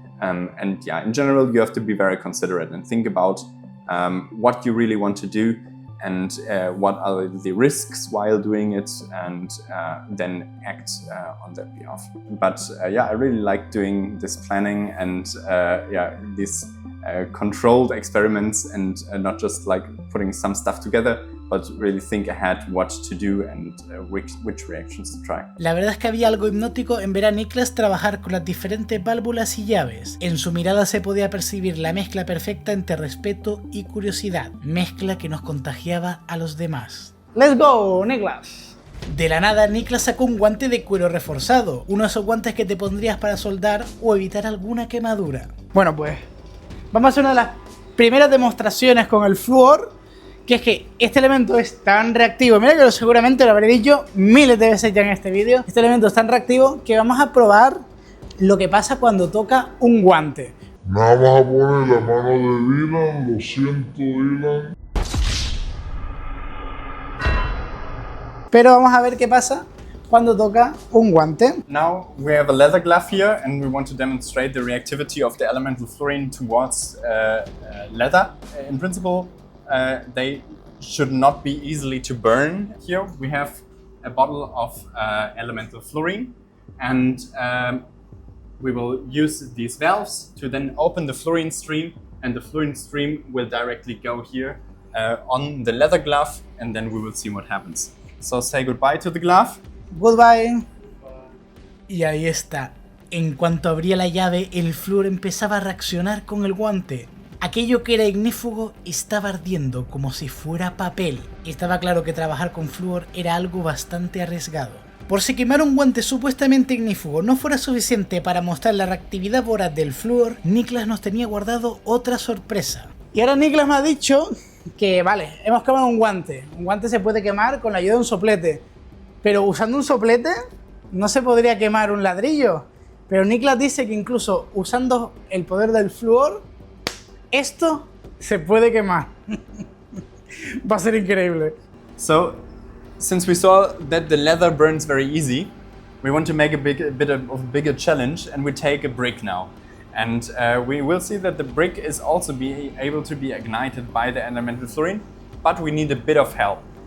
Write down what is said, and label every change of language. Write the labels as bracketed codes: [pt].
[en] And yeah, in general, you have to be very considerate and think about what you really want to do and what are the risks while doing it, and then act on that behalf. But yeah, I really like doing this planning and these controlled experiments, and not just like putting some stuff together, but really think ahead what to do and which reactions to try. [es] La verdad es que había algo hipnótico en ver a Niklas trabajar con las diferentes válvulas y llaves. En su mirada se podía percibir la mezcla perfecta entre respeto y curiosidad, mezcla que nos contagiaba a los demás. [en] ¡Let's go, Niklas! [es] De la nada, Niklas sacó un guante de cuero reforzado, uno de esos guantes que te pondrías para soldar o evitar alguna quemadura. Bueno, pues vamos a hacer una de las primeras demostraciones con el flúor, que es que este elemento es tan reactivo, mira que seguramente lo habré dicho miles de veces ya en este vídeo, este elemento es tan reactivo que vamos a probar lo que pasa cuando toca un guante. Nada más a poner la mano de Dylan, lo siento Dylan. Pero vamos a ver qué pasa cuando toca un guante. [en] Now we have a leather glove here, and we want to demonstrate the reactivity of the elemental fluorine towards leather. In principle, they should not be easily to burn. Here we have a bottle of elemental fluorine, and we will use these valves to then open the fluorine stream, and the fluorine stream will directly go here on the leather glove, and then we will see what happens. So say goodbye to the glove. Goodbye. [es] Y ahí está. En cuanto abría la llave, el flúor empezaba a reaccionar con el guante. Aquello que era ignífugo estaba ardiendo como si fuera papel. Estaba claro que trabajar con flúor era algo bastante arriesgado. Por si quemar un guante supuestamente ignífugo no fuera suficiente para mostrar la reactividad voraz del flúor, Niklas nos tenía guardado otra sorpresa. Y ahora Niklas me ha dicho que, vale, hemos quemado un guante. Un guante se puede quemar con la ayuda de un soplete. Pero usando un soplete no se podría quemar un ladrillo. Pero Niklas dice que incluso usando el poder del flúor, esto se puede quemar. Va a ser increíble. [en] So, since we saw that the leather burns very easy, we want to make a bit of a bigger challenge, and we take a brick now. And we will see that the brick is also able to be ignited by the elemental fluorine, but we need a bit of help.